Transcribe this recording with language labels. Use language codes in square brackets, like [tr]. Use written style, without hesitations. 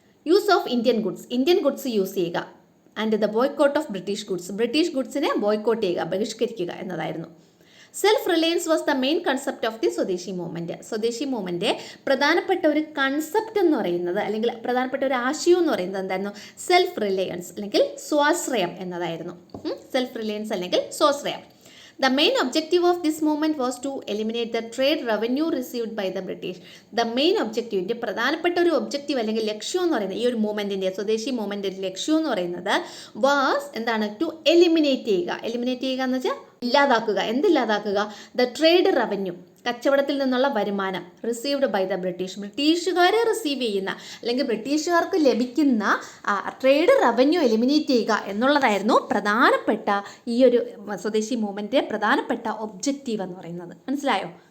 [ml] Use of Indian goods use ചെയ്യുക, and the boycott of British ഗുഡ്സിനെ boycott ചെയ്യുക, ബഹിഷ്കരിക്കുക എന്നതായിരുന്നു. [en] Self reliance was the main concept of the swadeshi movement. [ml] സ്വദേശി movement പ്രധാനപ്പെട്ട ഒരു കൺസെപ്റ്റ് എന്ന് പറയുന്നത്, അല്ലെങ്കിൽ പ്രധാനപ്പെട്ട ഒരു ആശയം എന്ന് പറയുന്നത് എന്തായിരുന്നു? സെൽഫ് റിലയൻസ് അല്ലെങ്കിൽ സ്വാശ്രയം എന്നതായിരുന്നു. സെൽഫ് റിലയൻസ് അല്ലെങ്കിൽ സ്വാശ്രയം. [en] The main objective of this movement was to eliminate the trade revenue received by the British. The main objective, [ml] പ്രധാനപ്പെട്ട ഒരു ഒബ്ജക്റ്റീവ് അല്ലെങ്കിൽ ലക്ഷ്യം എന്ന് പറയുന്നത്, ഈ ഒരു മൂവ്മെൻറ്റിൻ്റെ, സ്വദേശി മൂവ്മെൻറ്റിൻ്റെ ലക്ഷ്യം എന്ന് പറയുന്നത് വാസ് എന്താണ്? ടു എലിമിനേറ്റ് ചെയ്യുക എന്ന് വെച്ചാൽ ഇല്ലാതാക്കുക. എന്തില്ലാതാക്കുക? ദ ട്രേഡ് റവന്യൂ, കച്ചവടത്തിൽ നിന്നുള്ള വരുമാനം, റിസീവ്ഡ് ബൈ ദ ബ്രിട്ടീഷുകാർ റിസീവ് ചെയ്യുന്ന അല്ലെങ്കിൽ ബ്രിട്ടീഷുകാർക്ക് ലഭിക്കുന്ന ട്രേഡ് റവന്യൂ എലിമിനേറ്റ് ചെയ്യുക എന്നുള്ളതായിരുന്നു പ്രധാനപ്പെട്ട ഈ ഒരു സ്വദേശി മൂവ്മെൻറ്റിൻ്റെ പ്രധാനപ്പെട്ട ഒബ്ജക്റ്റീവ് എന്ന് പറയുന്നത്. മനസ്സിലായോ?